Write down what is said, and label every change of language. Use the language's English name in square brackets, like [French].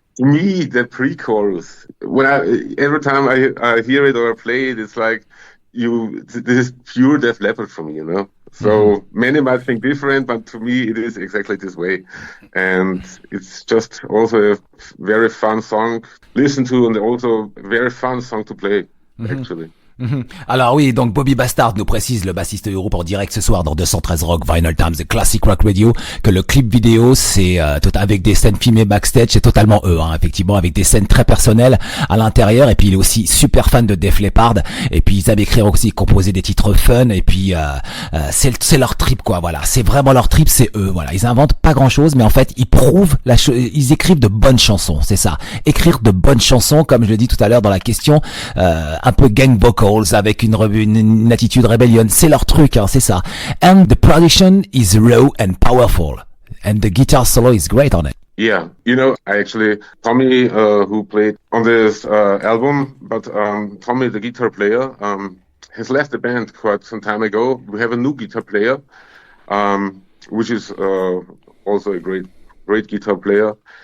[English] to me, the pre-chorus, every time I hear it or I play it, it's like this is pure Def Leppard for me, you know. So many might think different, but to me, it is exactly this way, and it's just also a very fun song to listen to, and also a very fun song to play, actually. [French] Alors oui, donc Bobby Bastard nous précise, le bassiste du groupe, en direct ce soir dans 213 Rock, Vinylestimes, The Classic Rock Radio, que le clip vidéo c'est avec des scènes filmées backstage, c'est totalement eux, hein, effectivement, avec des scènes très personnelles à l'intérieur. Et puis il est aussi super fan de Def Leppard, et puis ils avaient écrit aussi, composé des titres fun, et puis c'est leur trip, quoi. Voilà, c'est vraiment leur trip, c'est eux. Voilà, ils inventent pas grand chose, mais en fait ils prouvent ils écrivent de bonnes chansons, c'est ça, écrire de bonnes chansons, comme je le dis tout à l'heure dans la question, un peu gang vocal, avec une attitude rébellion, c'est leur truc, hein, c'est ça. [English] And the production is raw and powerful, and the guitar solo is great on it. Yeah, you know, Tommy, who played on this album, but Tommy, the guitar player, has left the band quite some time ago. We have a new guitar player, which is also a great guitar player.